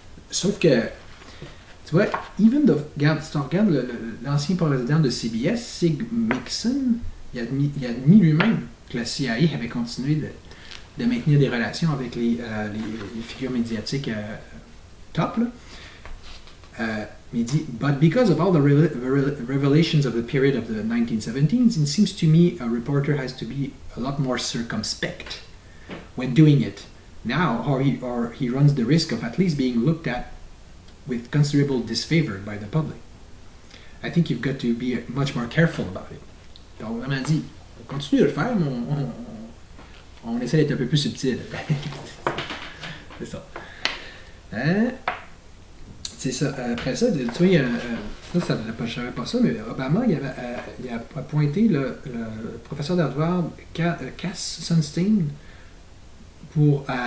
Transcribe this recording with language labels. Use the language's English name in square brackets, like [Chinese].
[French] Sauf que, tu vois, regarde, si tu regardes l'ancien président de CBS, Sig Mixon, il a admis lui-même que la CIA avait continué de maintenir des relations avec les figures médiatiques top. Là. Mais il dit, [English] but because of all the revelations of the period of the 1917s, it seems to me a reporter has to be a lot more circumspect when doing it. Now, or he runs the risk of at least being looked at with considerable disfavor by the public. I think you've got to be much more careful about it. [French] Donc, vraiment dit, on continue de le faire, mais on essaie d'être un peu plus subtil. C'est ça. C'est ça. Après ça, tu vois, je savais pas ça, mais Obama, il a appointé le professeur d'Harvard, Cass Sunstein, pour